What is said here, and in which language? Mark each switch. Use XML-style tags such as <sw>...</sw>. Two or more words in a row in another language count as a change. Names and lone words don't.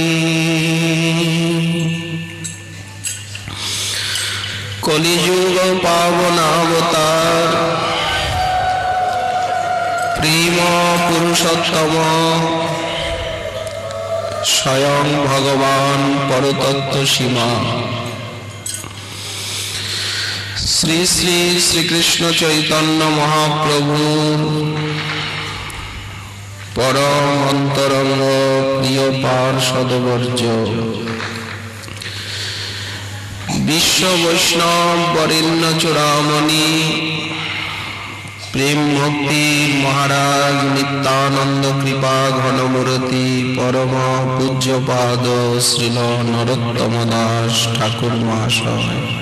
<bn>কলিযুগ পাবনাবতার প্রেম পুরুষোত্তম স্বয়ং ভগবান পরতত্ত্ব সীমা শ্রী শ্রী শ্রীকৃষ্ণ চৈতন্য মহাপ্রভু পরম অন্তরঙ্গ প্রিয় পার্ষদবর্জ বিশ্ব বৈষ্ণব বরেণ্য চূড়ামণি প্রেম ভক্তি মহারাজ নিত্যানন্দ কৃপা ঘনমূর্তি পরম পূজ্যপাদ শ্রীল নরোত্তম দাস ঠাকুর মহাশয়</bn>